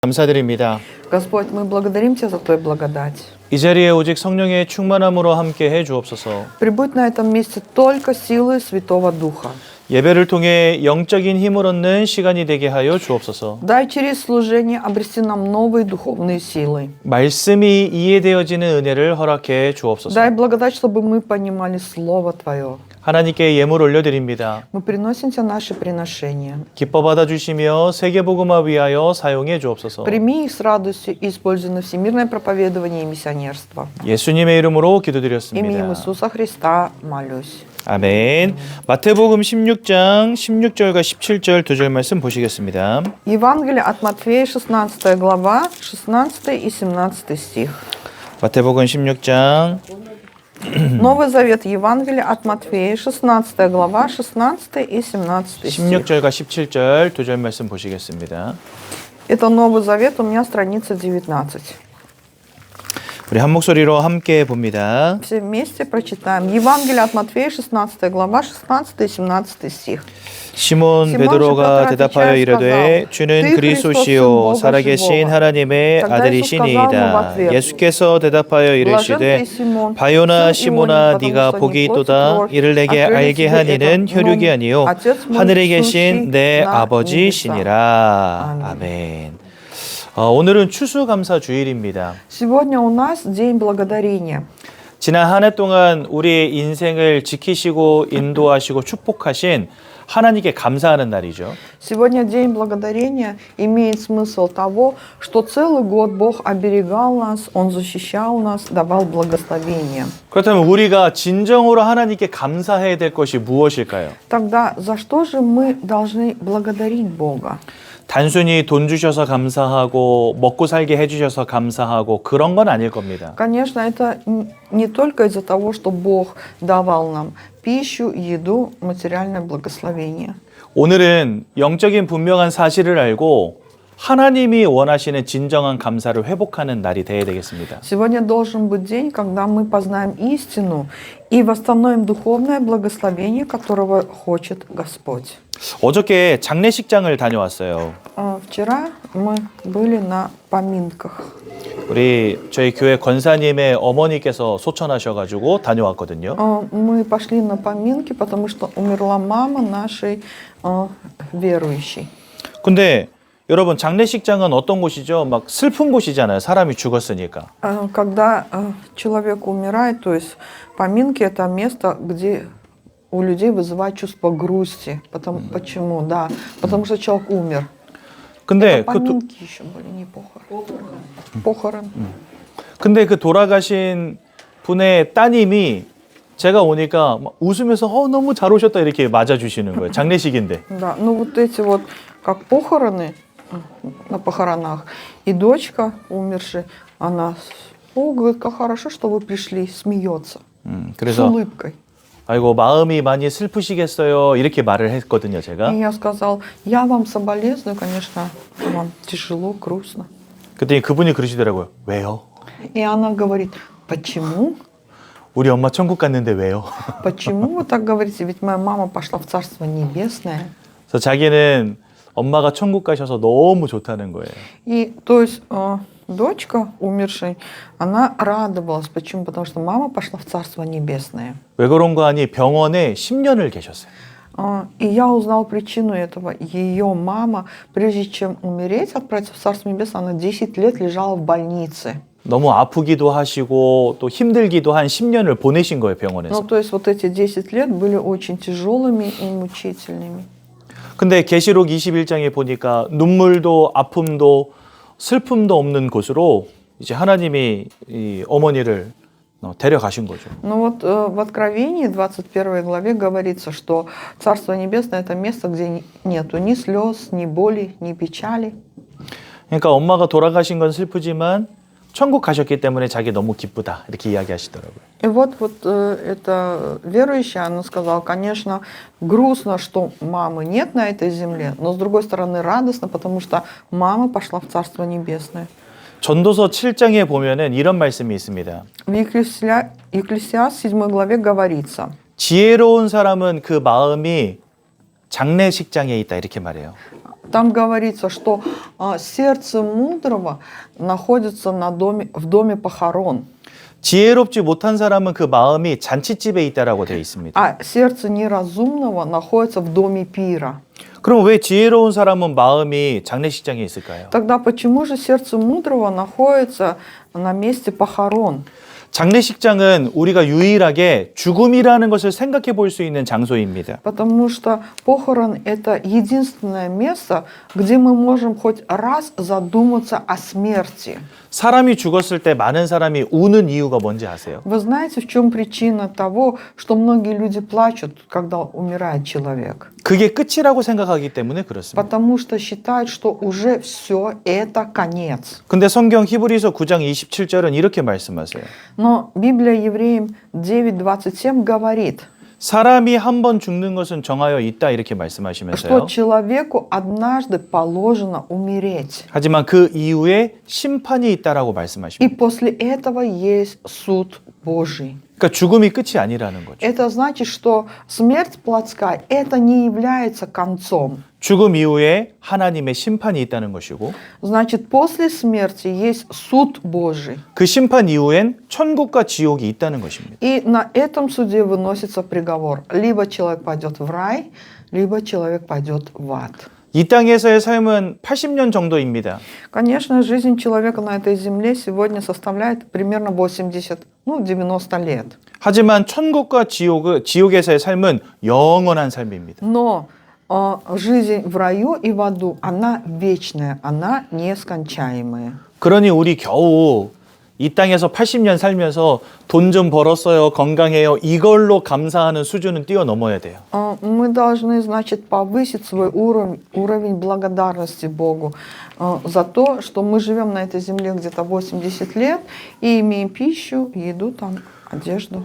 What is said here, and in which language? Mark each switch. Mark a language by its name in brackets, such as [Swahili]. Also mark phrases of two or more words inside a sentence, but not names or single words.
[Korean] 감사드립니다. [Russian] Господь, мы благодарим Тебя за Твою благодать. [Korean] 이 자리에 오직 성령의 충만함으로 함께 해 주옵소서. [Russian] Прибудь на этом месте только силой Святого Духа. [Korean] 예배를 통해 영적인 힘을 얻는 시간이 되게 하여 주옵소서. [Russian] Дай через служение обрести нам новые духовные силы. [Korean] 말씀이 이해되어지는 은혜를 허락해 주옵소서. [Russian] Дай благодать, чтобы мы понимали Слово Твое. [Korean] 하나님께 예물 올려드립니다. [Russian] Мы приносим Тебе наши приношения. [Korean] 기뻐 받아주시며 세계복음화 위하여 사용해 주옵소서. [Russian] Прими их с радостью и используй на всемирное проповедование и миссионерство. [Korean] 예수님의 이름으로 [Russian] Именем [Korean] 기도드렸습니다. [Russian] Иисуса Христа молюсь. [Korean] 아멘. 마태복음 16장 16절과 17절 두 절 말씀 보시겠습니다. [Russian] Евангелие от Матфея, 16 глава, 16 и 17 стих. [Korean] 마태복음 16장 [Russian] Новый Завет Евангелия от Матфея, 16 глава, 16 и 17 стих. [Korean] 16절과 17절 두 절 말씀 보시겠습니다. [Russian] Это Новый Завет, у меня страница 19. [Korean] 우리 한 목소리로 함께 봅니다. [Russian] Все вместе прочитаем. Евангелие от Матфея, 16 глава, 16 и 17 стих. [Korean] 시몬 베드로가 대답하여 이르되 주는 그리스도시요 살아계신 하나님의 아들이시니이다. 예수께서 대답하여 이르시되 바요나 시몬아 네가 복이 있도다. 이를 내게 알게 한 이는 혈육이 아니요 하늘에 계신 내 아버지시니라. 아멘. 오늘은 추수감사 주일입니다. [Russian] Сегодня у нас День Благодарения. [Korean] 지난 한 해 동안 우리의 인생을 지키시고 인도하시고 축복하신 하나님께 감사하는 날이죠. [Russian] Сегодня День Благодарения имеет смысл того, что целый год Бог оберегал нас, Он защищал нас, давал благословения. [Korean] 그렇다면 우리가 진정으로 하나님께 감사해야 될 것이 무엇일까요? [Russian] Тогда за что же мы должны благодарить Бога? [Korean] 단순히 돈 주셔서 감사하고 먹고 살게 해주셔서 감사하고 그런 건 아닐 겁니다. [Russian] Конечно, это не только из-за того, что Бог давал нам пищу, еду, материальное благословение. [Korean] 오늘은 영적인 분명한 사실을 알고 하나님이 원하시는 진정한 감사를 회복하는 날이 되어야 되겠습니다. [Russian] Сегодня должен быть день, когда мы познаем истину и восстановим духовное благословение, которого хочет Господь. [Korean] 어저께 장례식장을 다녀왔어요. [Russian] Вчера мы были на поминках. [Korean] 저희 교회 권사님의 어머니께서 소천하셔가지고 다녀왔거든요. [Russian] Мы пошли на поминки, потому что умерла мама нашей верующей. [Korean] 근데 여러분 장례식장은 어떤 곳이죠? 막 슬픈 곳이잖아요. 사람이 죽었으니까. [Russian] Когда человек умирает, то есть поминки это место, где у людей вызывает чувство грусти. Почему? Да, потому что человек умер. [Korean] 근데 [Russian] поминки еще были, не похорон. Похорон. [Korean] 근데 그 돌아가신 분의 따님이 제가 오니까 막 웃으면서 너무 잘 오셨다 이렇게 맞아주시는 거예요. 장례식인데. [Russian] Да, ну вот эти вот как похороны на похоронах, и дочка умершей, она, говорит, как хорошо, что вы пришли, смеется с [Korean] 그래서 [Russian] улыбкой. [Korean] 아이고 마음이 많이 슬프시겠어요 이렇게 말을 했거든요 제가. [Russian] И я сказал, я вам соболезную, конечно, вам тяжело, грустно. [Korean] 그랬더니 그분이 그러시더라고요. 왜요? [Russian] И она говорит, почему? [Korean] 우리 엄마 천국 갔는데 왜요? [Russian] Почему вы так говорите? Ведь моя мама пошла в Царство Небесное. [Korean] 그래서 자기는 엄마가 천국 가셔서 너무 좋다는 거예요. [Russian] И то есть дочка умершей, она радовалась. Почему? Потому что мама пошла в Царство Небесное. [Korean] 왜 그런가 하니 병원에 10년을 계셨어요. [Russian] И я узнал причину этого. Ее мама, прежде чем умереть, отправиться в Царство Небесное, она 10 лет лежала в больнице. [Korean] 너무 아프기도 하시고 또 힘들기도 한 10년을 보내신 거예요, 병원에서. [Russian] Ну, то есть вот эти 10 лет были очень тяжелыми и мучительными. [Korean] 근데 계시록 21장에 보니까 눈물도 아픔도 슬픔도 없는 곳으로 이제 하나님이 이 어머니를 데려가신 거죠. [Russian] Ну вот в Откровении 21 главе говорится, что Царство Небесное это место, где нету ни слез, ни боли, ни печали. [Korean] 그러니까 엄마가 돌아가신 건 슬프지만 천국 가셨기 때문에 자기 너무 기쁘다 이렇게 이야기하시더라고요. [Russian] И вот эта верующая, она сказала, конечно, грустно, что мамы нет на этой земле, но с другой стороны радостно, потому что мама пошла в Царство Небесное. [Korean] 전도서 7장에 보면은 이런 말씀이 있습니다. [Russian] В Екклесиаст 7 главе говорится. [Korean] 지혜로운 사람은 그 마음이 장례식장에 있다 이렇게 말해요. [Russian] Там говорится, что сердце мудрого находится в доме похорон, [Korean] 지혜롭지 못한 사람은 그 마음이 잔치집에 있다라고 되어 있습니다. [Russian] а сердце неразумного находится в доме пира. [Korean] 그럼 왜 지혜로운 사람은 마음이 장례식장에 있을까요? [Russian] Тогда почему же сердце мудрого находится на месте похорон? [Korean] 장례식장은 우리가 유일하게 죽음이라는 것을 생각해 볼 수 있는 장소입니다. [Russian] Потому что похорон – это единственное место, где мы можем хоть раз задуматься о смерти. [Korean] 사람이 죽었을 때 많은 사람이 우는 이유가 뭔지 아세요? [Russian] Вы знаете, в чем причина того, что многие люди плачут, когда умирает человек? [Korean] 그게 끝이라고 생각하기 때문에 그렇습니다. [Russian] Потому что считают, что уже все, это конец. [Korean] 근데 성경 히브리서 9장 27절은 이렇게 말씀하세요. [Russian] Но Библия Евреям 9:27 говорит, [Korean] 사람이 한 번 죽는 것은 정하여 있다 이렇게 [Russian] что [Korean] 말씀하시면서요. [Russian] человеку однажды положено умереть. [Korean] 하지만 그 이후에 심판이 있다라고 [Russian] И [Korean] 말씀하십니다. [Russian] после этого есть суд Божий. [Korean] 그러니까 죽음이 끝이 아니라는 거죠. [Russian] Это значит, что смерть плотская – это не является концом. [Korean] 죽음 이후에 하나님의 심판이 있다는 것이고 [Russian] Значит, после смерти есть суд Божий. [Korean] 그 심판 이후엔 천국과 지옥이 있다는 것입니다. [Russian] И на этом суде выносится приговор. Либо человек пойдет в рай, либо человек пойдет в ад. [Korean] 이 땅에서의 삶은 80년 정도입니다. [Russian] Конечно, жизнь человека на этой земле сегодня составляет примерно 90 лет. [Korean] 하지만 천국과 지옥에서의 삶은 영원한 삶입니다. [Russian] Но жизнь в раю и в аду, она вечная, она нескончаемая. [Korean] 그러니 우리 겨우 이 땅에서 80년 살면서 돈 좀 벌었어요, 건강해요, 이걸로 감사하는 수준은 뛰어넘어야 돼요. [Russian] Мы должны, значит, повысить свой уровень благодарности Богу за то, что мы живем на этой земле где-то 80 лет и имеем пищу, еду, там, одежду.